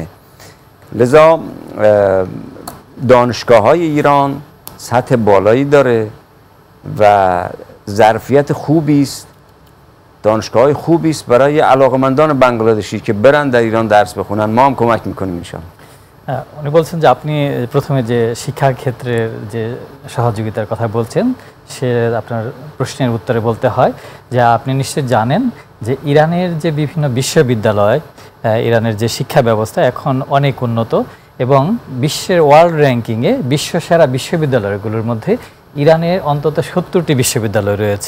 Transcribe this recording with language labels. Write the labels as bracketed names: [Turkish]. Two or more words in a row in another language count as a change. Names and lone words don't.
[Persian] لذا دانشگاه های ایران سطح بالایی داره و ظرفیت خوبی است، دانشگاه های خوبی است برای علاقمندان بنگلادشی که برن در ایران درس بخونن. ما هم کمک میکنیم ইনশাআল্লাহ। [Bangla] উনি বলছেন যে আপনি প্রথমে যে শিক্ষা ক্ষেত্রের যে সহযোগিতার কথা বলছেন, সে আপনার প্রশ্নের উত্তরে বলতে হয় যে আপনি নিশ্চয়ই জানেন যে ইরানের যে বিভিন্ন বিশ্ববিদ্যালয়, ইরানের যে শিক্ষা ব্যবস্থা এখন অনেক উন্নত এবং বিশ্বের [English] world rankingয়ে [Bangla] বিশ্বসেরা বিশ্ববিদ্যালয়গুলোর মধ্যে ইরানের অন্তত 70টি বিশ্ববিদ্যালয় রয়েছে।